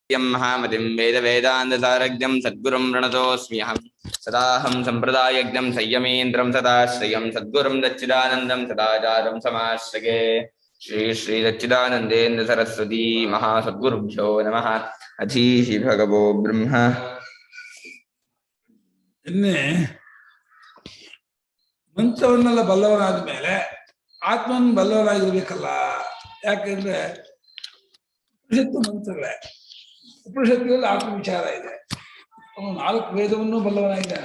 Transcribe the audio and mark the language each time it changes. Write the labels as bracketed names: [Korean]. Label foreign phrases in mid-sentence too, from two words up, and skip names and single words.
[Sanskrit] महामतिं वेद वेदान्तसारज्ञं सद्गुरुं प्रणतोऽस्म्यहं सदाहं सम्प्रदायज्ञं संयमेन्द्रं सदाश्रयं सद्गुरुं दच्चिदानन्दं सदाचारं समाश्रये श्री श्री दच्चिदानन्देन्द्र सरस्वती महासद्गुरुभ्यो नमः अधीहि भगवो ब्रह्म [Kannada] ಇನ್ನೇ ಮಂತ್ರವನ್ನೆಲ್ಲ ಬಲ್ಲವನಾದ ಮೇಲೆ ಆತ್ಮನ್ ಬಲ್ಲವನಾಗಿರ್ಬೇಕಲ್ಲ. ಯಾಕೆಂದ್ರೆ ಉಪನಿಷತ್ತು ಮಂತ್ರಗಳೇ, ಉಪನಿಷತ್ತುಗಳಲ್ಲಿ ಆತ್ಮ ವಿಚಾರ ಇದೆ. ಅವನು 4 ವೇದವನ್ನು ಬಲ್ಲವನಾಗಿದ್ದಾನೆ.